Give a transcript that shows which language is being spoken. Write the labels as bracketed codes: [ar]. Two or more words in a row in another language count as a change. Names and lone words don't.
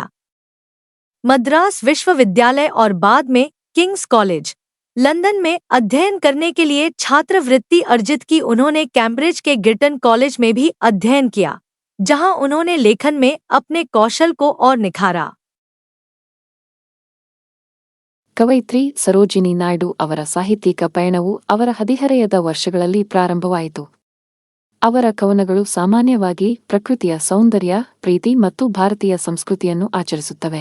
[hi] मद्रास विश्वविद्यालय और बाद में किंग्स कॉलेज, लंदन में अध्ययन करने के लिए छात्रवृत्ति अर्जित की. उन्होंने कैम्ब्रिज के गिर्टन कॉलेज में भी अध्ययन किया, जहां उन्होंने लेखन में अपने कौशल को और निखारा. [kn] ಕವಯಿತ್ರಿ ಸರೋಜಿನಿ ನಾಯ್ಡು ಅವರ ಸಾಹಿತ್ಯಿಕ ಪಯಣವು ಅವರ ಹದಿಹರೆಯದ ವರ್ಷಗಳಲ್ಲಿ ಪ್ರಾರಂಭವಾಯಿತು. ಅವರ ಕವನಗಳು ಸಾಮಾನ್ಯವಾಗಿ ಪ್ರಕೃತಿಯ ಸೌಂದರ್ಯ, ಪ್ರೀತಿ ಮತ್ತು ಭಾರತೀಯ ಸಂಸ್ಕೃತಿಯನ್ನು ಆಚರಿಸುತ್ತವೆ.